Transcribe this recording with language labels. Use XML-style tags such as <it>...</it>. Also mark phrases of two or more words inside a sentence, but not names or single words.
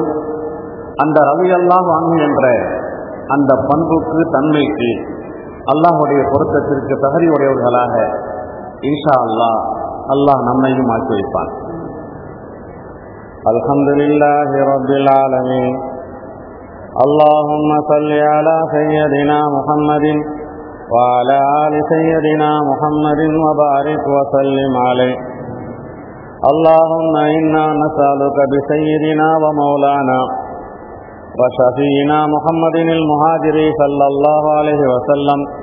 <ta>அந்த</ta> <ar>رضي الله عنه</ar> <ta>என்ற அந்த பண்புக்கு, தன்மைக்கு, அல்லாஹ்வுடைய பொருத்தத்திற்கு தகுதியுடையவர்களாக</ta> <ar>إن شاء الله</ar> <ta>அல்லாஹ் நம்மையும் ஆக்கி வைப்பான்.</ta> <ar>الحمد لله رب العالمين. اللهم صل على سيدنا محمد وعلى آل سيدنا محمد وبارك وسلم عليه. اللهم إنا نسألك بسيدنا ومولانا وشفينا محمد المهاجر صلى الله عليه وسلم</ar>